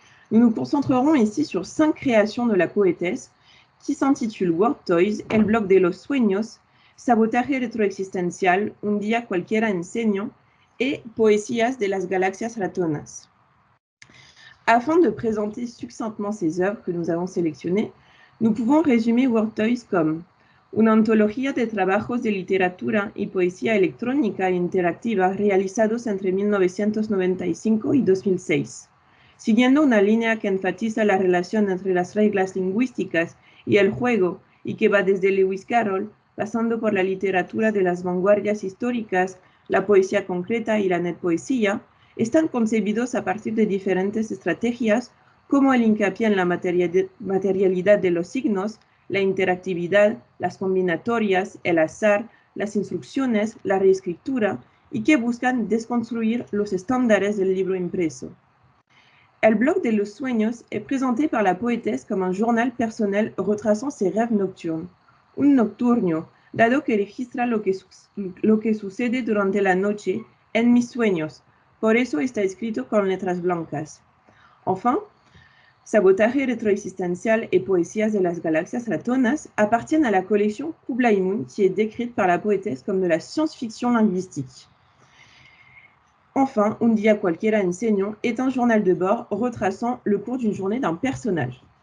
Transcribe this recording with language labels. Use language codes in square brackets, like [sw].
[fr] Nous nous concentrerons ici sur 5 créations de la poétesse qui s'intitulent World Toys, El Blog de los Sueños, Sabotaje Retroexistencial, Un día cualquiera enseñó et Poesías de las Galaxias Ratonas. Afin de présenter succinctement ces œuvres que nous avons sélectionnées, nous pouvons résumer World Toys comme [es] una antología de trabajos de literatura y poesía electrónica e interactiva realizados entre 1995 y 2006. Siguiendo una línea que enfatiza la relación entre las reglas lingüísticas y el juego y que va desde Lewis Carroll, pasando por la literatura de las vanguardias históricas, la poesía concreta y la netpoesía, están concebidos a partir de diferentes estrategias como el hincapié en la materialidad de los signos, la interactividad, las combinatorias, el azar, las instrucciones, la reescritura y que buscan desconstruire los estándares del libro impreso. [fr] El blog de los sueños est présenté par la poétesse comme un journal personnel retraçant ses rêves nocturnes. [es] Un nocturnio, dado que registra lo que sucede durante la noche en mis sueños. Por eso está escrito con letras blancas. [fr] Enfin, Sabotaje rétroexistencial et Poesías de las galaxias ratonas appartiennent à la collection Kubla y Moon qui est décrite par la poétesse comme de la science-fiction linguistique. Enfin, Un día cualquiera enseño est un journal de bord retraçant le cours d'une journée d'un personnage.